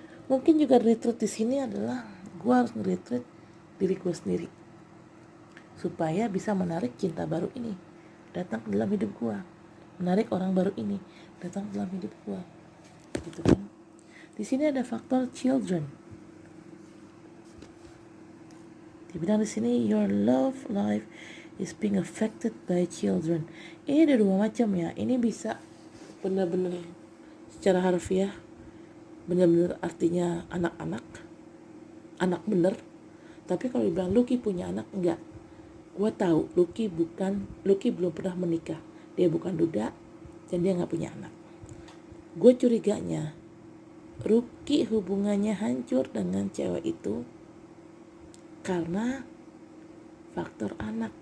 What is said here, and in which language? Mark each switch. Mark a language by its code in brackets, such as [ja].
[id] Mungkin juga retreat di sini adalah gue harus nge-retreat diri gue sendiri supaya bisa menarik cinta baru ini datang ke dalam hidup gue, menarik orang baru ini datang ke dalam hidup gue, gitu kan. Di sini ada faktor children. Dibilang di sini [en] your love life is being affected by children. [id] Ini ada dua macam ya. Ini bisa benar-benar secara harfiah, benar-benar artinya anak-anak, anak bener. Tapi kalau dibilang Lucky punya anak, enggak. Gue tahu Lucky belum pernah menikah. Dia bukan duda dan dia nggak punya anak. Gue curiganya Lucky hubungannya hancur dengan cewek itu karena faktor anak.